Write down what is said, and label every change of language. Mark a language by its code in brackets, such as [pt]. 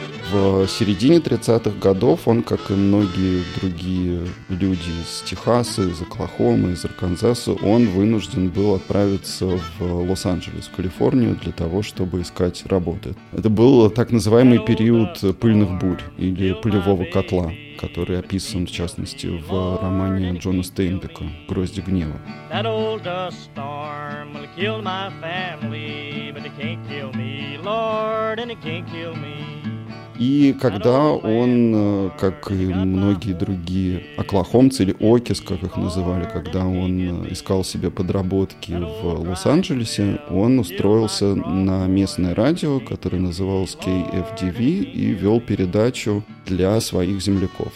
[ru] В середине 30-х годов он, как и многие другие люди из Техаса, из Оклахомы, из Арканзаса, он вынужден был отправиться в Лос-Анджелес, в Калифорнию, для того, чтобы искать работу. Это был так называемый период пыльных бурь или пылевого котла, который описан, в частности, в романе Джона Стейнбека «Грозди гнева». [en] That old dust storm will kill my family, but it can't kill me, Lord. hurt and it can't kill me. [ru] И когда он, как и многие другие оклахомцы или окис, как их называли, когда он искал себе подработки в Лос-Анджелесе, он устроился на местное радио, которое называлось KFDV, и вел передачу для своих земляков.